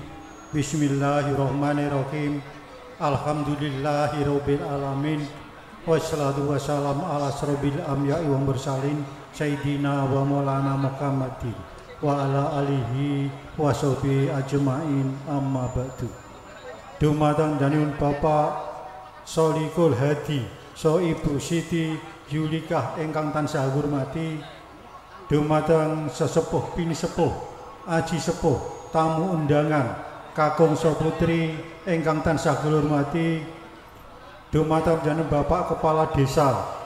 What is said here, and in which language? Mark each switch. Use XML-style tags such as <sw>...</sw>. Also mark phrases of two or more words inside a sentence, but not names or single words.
<ar>بسم الله الرحمن الرحيم. الحمد لله رب العالمين. والصلاة والسلام على أشرف الأنبياء والمرسلين سيدنا ومولانا محمد وعلى آله وصحبه أجمعين، أما بعد.</ar> <jv>Dumateng danipun Bapak Sholihul Hadi so Ibu Siti Yulikah ingkang tansah hormati, dumateng sesepuh pini sepuh aji sepuh tamu undangan kakung saputri ingkang tansah hormati, dumateng jeneng Bapak Kepala Desa</jv>